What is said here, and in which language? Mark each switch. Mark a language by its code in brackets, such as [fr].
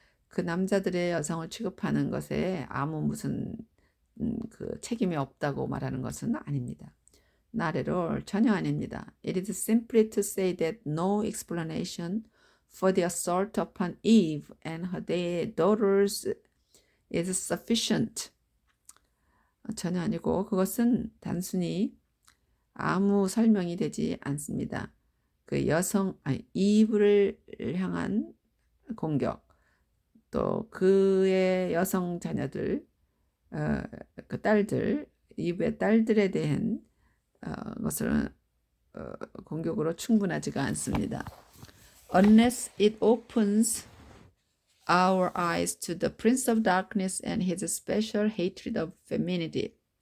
[ko] 그 남자들의 여성을 취급하는 것에 아무 무슨 그 책임이 없다고 말하는 것은 아닙니다. [en] Not at all. [ko] 전혀 아닙니다. [en] It is simply to say that no explanation for the assault upon Eve and her daughters is sufficient. [ko] 전혀 아니고 그것은 단순히 아무 설명이 되지 않습니다. 그 이브를 향한 공격, 또 그의 여성 자녀들, 그 딸들, 이브의 딸들에 대한 것을 공격으로 충분하지가 않습니다. [en] Unless it opens our eyes to the Prince of Darkness and his special hatred of femininity.